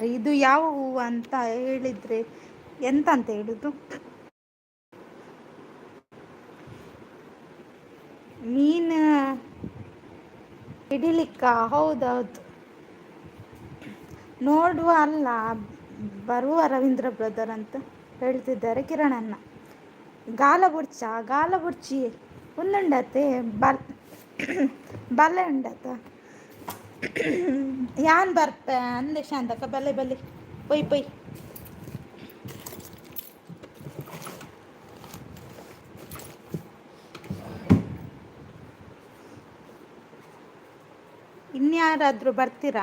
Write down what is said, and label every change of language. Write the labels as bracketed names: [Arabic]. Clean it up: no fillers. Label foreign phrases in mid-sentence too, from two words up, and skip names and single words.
[Kannada] ಇದು ಯಾವ ಹೂವು ಅಂತ ಹೇಳಿದರೆ ಎಂತ ಅಂತ ಹೇಳುದು? ಮೀನು ಹಿಡಿಲಿಕ್ಕ? ಹೌದೌದು, ನೋಡುವ ಅಲ್ಲ, ಬರುವ ರವೀಂದ್ರ ಬ್ರದರ್ ಅಂತ ಹೇಳ್ತಿದ್ದಾರೆ ಕಿರಣಣ್ಣ. [Tulu] ಗಾಲ ಬುರ್ಚಿ ಒಂದುಂಡತೆ ಬಲ್ಲೆ ಉಂಡತ ಯಾನ್ ಬರ್ಪ ಅಂದೆ ಶಾಂತಕ ಬಲ್ಲೆ ಪೊಯ್ [Kannada] ಇನ್ಯಾರಾದರೂ ಬರ್ತೀರಾ?